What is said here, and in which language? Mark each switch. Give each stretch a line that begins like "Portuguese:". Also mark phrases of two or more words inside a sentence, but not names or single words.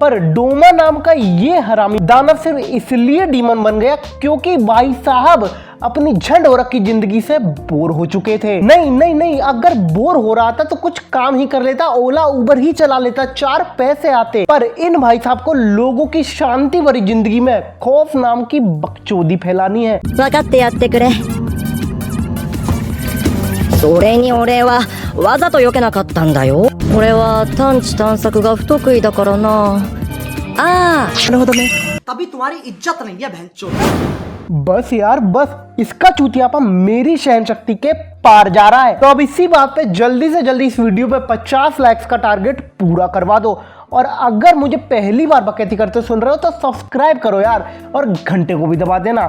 Hindi: पर डोमा नाम का ये हरामी दानव सिर्फ इसलिए डीमन बन गया क्योंकि भाई साहब अपनी झंड और की जिंदगी से बोर हो चुके थे। नहीं, अगर बोर हो रहा था तो कुछ काम ही कर लेता, ओला उबर ही चला लेता, 4 पैसे आते। पर इन भाई साहब को लोगों की शांति भरी जिंदगी में खौफ नाम की बकचोदी फैलानी है।
Japanese: 分かってやってくれ。それに俺はわざと避けなかったんだよ。俺は探知探索が不得意だからな。ああ、なるほどね。
Hindi: तभी तुम्हारी इज्जत नहीं है बहनचोद। बस यार बस, इसका चूतियापा मेरी सहन शक्ति के पार जा रहा है। तो अब इसी बात पे जल्दी से जल्दी इस वीडियो पे 50 लाइक्स का टारगेट पूरा करवा दो। और अगर मुझे पहली बार बकैती करते सुन रहे हो तो सब्सक्राइब करो यार, और घंटे को भी दबा देना।